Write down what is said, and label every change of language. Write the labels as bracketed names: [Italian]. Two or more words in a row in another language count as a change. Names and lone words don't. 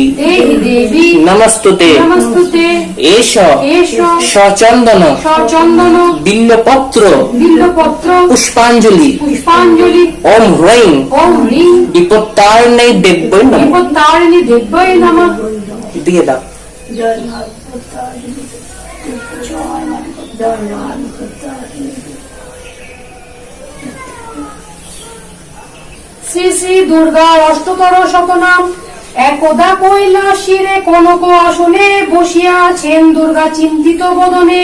[Sanskrit] देहि देवी नमस्तुते नमस्तुते एष एष सचंदन सचंदन बिल्लपत्र बिल्लपत्र पुष्पांजलि पुष्पांजलि ओम ह्रीं ओम ह्रीं विपत्तारिण्यै देव्यै नमः विपत्तारिणी देव्यै नमः [Bangla] দিয়ে দাও শ্রী শ্রী দুর্গার অষ্টতর শতনাম। একদা কৈলাসিরে কনক আসনে বসিয়া আছেন দুর্গা চিন্তিত বদনে।